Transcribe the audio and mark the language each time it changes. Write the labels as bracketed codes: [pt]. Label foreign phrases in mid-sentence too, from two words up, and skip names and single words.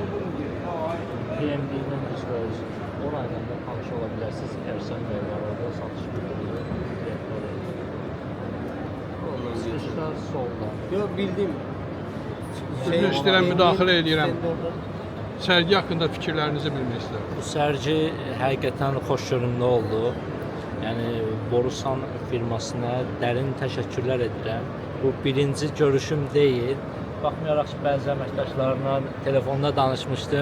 [tr] PMD'nin psikoloji. Orayla da tanış olabilirsiniz. Ersan Bey var, orada satış yapıyor. [az] Çıxışlar solda. [tr] Yok bildim. [az] Sizin istəyirəm müdaxilə edirəm. Sərgi haqqında fikirlərinizi bilmək istəyirəm. Bu sərgi həqiqətən xoşgörümlü oldu. Yəni Borusan firmasına dərin təşəkkürlər edirəm. Bu birinci görüşüm deyil. Baxmayaraq ki, bəzi əməkdaşlarla telefonda danışmışdım.